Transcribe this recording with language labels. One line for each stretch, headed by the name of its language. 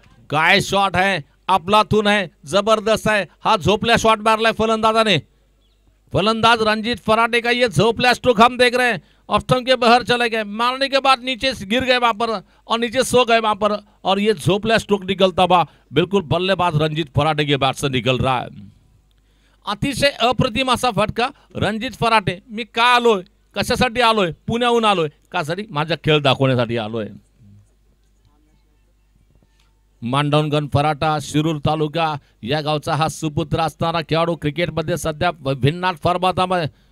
Marathi: काय शॉट आहे, अफलातून आहे, जबरदस्त आहे. हा झोपल्या शॉट मारलाय फलंदाजाने.
Hindi: फलंदाज रंजीत फराटे का ये झोपल्या स्ट्रोक हम देख रहे हैं. ऑफ स्टंप के बाहर चले गए, मारने के बाद नीचे गिर गए वहां पर और नीचे सो गए वहां पर और ये झोपल्या स्ट्रोक निकलता हुआ बिल्कुल बल्लेबाज रंजीत फराटे के बैट से निकल रहा है.
Marathi: अतिशय अप्रतिम असा फटका रणजित फराटे. मी का आलोय, कशासाठी आलोय, पुण्याहून आलोय, कासाठी माझा खेळ दाखवण्यासाठी आलोय. मांडवगण फराटा शिरूर तालुका या गावचा हा सुपुत्र असणारा खेळाडू क्रिकेटमध्ये सध्या भिन्नाट फॉर्मामध्ये.